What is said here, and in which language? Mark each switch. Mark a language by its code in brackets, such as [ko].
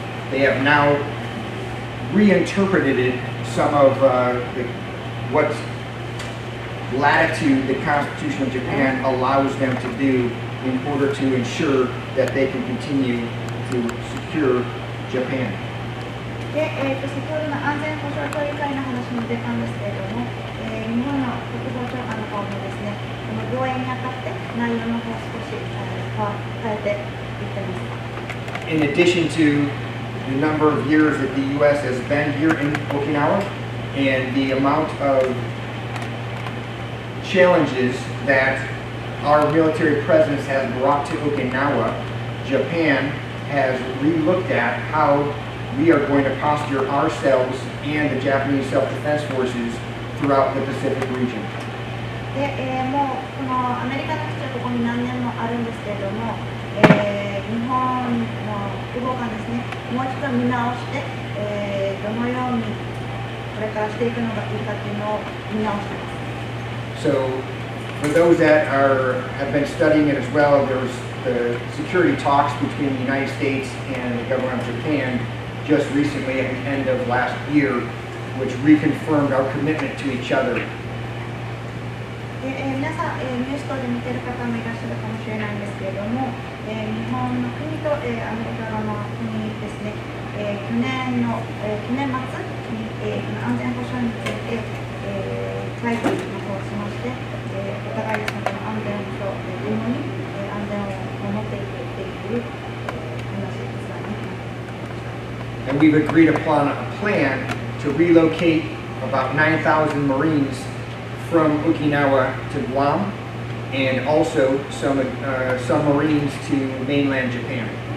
[en] They have now reinterpreted some of what latitude the Constitution of Japan allows them to do in order to ensure that they can continue to secure Japan. [ja] で、先ほどの安全保障協議会の話も出たんですけれども、日本の国防長官の方もですね、この防衛にあたって内容の方を少し変えていってます。 [en] In addition to the number of years that the U.S. has been here in Okinawa and the amount of challenges that our military presence has brought to Okinawa, Japan has re-looked at how we are going to posture ourselves and the Japanese self-defense forces throughout the Pacific region. [ja] で、もうこのアメリカの基地はここに何年もあるんですけれども、日本の国防官ですね、もう一度見直して、どのようにこれからしていくのがいいかというのを見直しています。 [en] So, for those that have been studying it as well, there was the security talks between the United States and the government of Japan just recently at the end of last year, which reconfirmed our commitment to each other. [ja] で、皆さん、ニュース等で見ている方もいらっしゃるかもしれないんですけれども、日本の国と、アメリカ側の国ですね、去年末に、安全保障について、会議の方をしまして、お互いですね、この安全とともに、安全を守っていくっていう話ですがね。 [en] And we've agreed upon a plan to relocate about 9,000 Marines from Okinawa to Guam and also some Marines to mainland Japan.